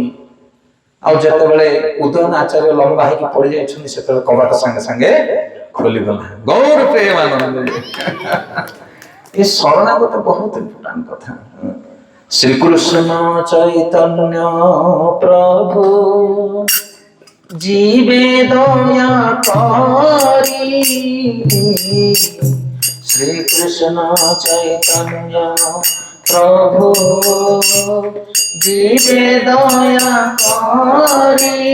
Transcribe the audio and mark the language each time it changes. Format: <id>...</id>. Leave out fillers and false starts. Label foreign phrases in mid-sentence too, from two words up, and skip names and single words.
<or>ଆଉ ଯେତେବେଳେ ଉଦୟନ ଆଚାର୍ଯ୍ୟ ଲମ୍ବା ହେଇକି ପଡି ଯାଇଛନ୍ତି ସେତେବେଳେ କବାଟ ସାଙ୍ଗେ ସାଙ୍ଗେ ଖୋଲିଗଲା। ଗୌର ପ୍ରେମାନନ୍ଦ। ଏ ଶରଣାଗତ ବହୁତ ଇମ୍ପୋର୍ଟାଣ୍ଟ କଥା।</or> <bn>শ্রীকৃষ্ণ চৈতন্য প্রভু জীবে দয়া করি, শ্রীকৃষ্ণ চৈতন্য প্রভু জীবে দয়া করি,</bn>